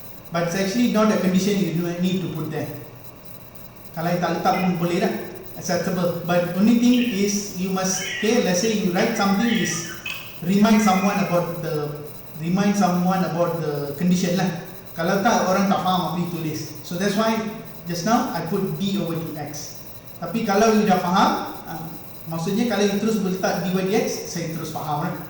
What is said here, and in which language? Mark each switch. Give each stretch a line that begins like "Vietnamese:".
English: But it's actually not a condition you do need to put there.
Malay: Kalau tak letak pun boleh lah, acceptable.
English: But only thing is you must, okay, let's say you write something is remind someone about the condition lah.
Malay: Kalau tak, orang tak faham apa you tulis.
English: So that's why just now I put d over dx.
Malay: Tapi kalau you dah faham, maksudnya kalau you terus letak dy dx, saya terus faham lah.